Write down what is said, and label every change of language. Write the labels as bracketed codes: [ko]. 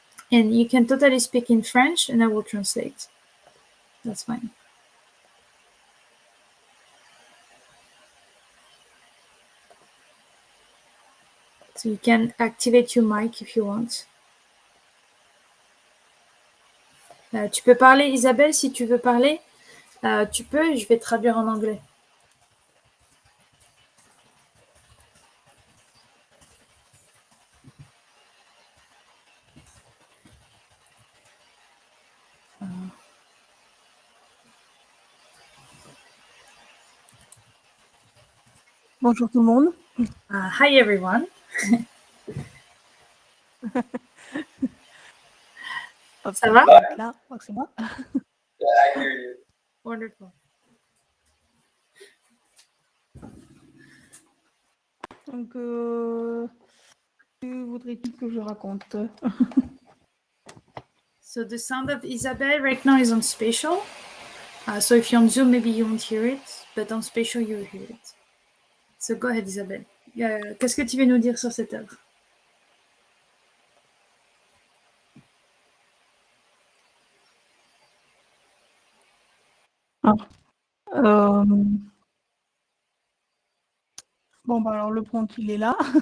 [en] And you can totally speak in French and I will translate. That's fine. So you can activate your mic if you want. [fr] Tu peux parler, Isabelle, si tu veux parler. Tu peux, je vais traduire en anglais. Bonjour tout le monde. [en] Hi everyone. [fr] Ça va? Là, je crois que c'est moi. [en] Yeah, I hear you. Wonderful. [fr] Donc, que voudrais-tu que je raconte? [en] So the sound of Isabelle right now is on spatial. So if you're on Zoom, maybe you won't hear it, but on spatial, you'll hear it. So go ahead, Isabelle. [fr] Qu'est-ce que tu veux nous dire sur cette œuvre? Bon, bah alors le prompt, il est là.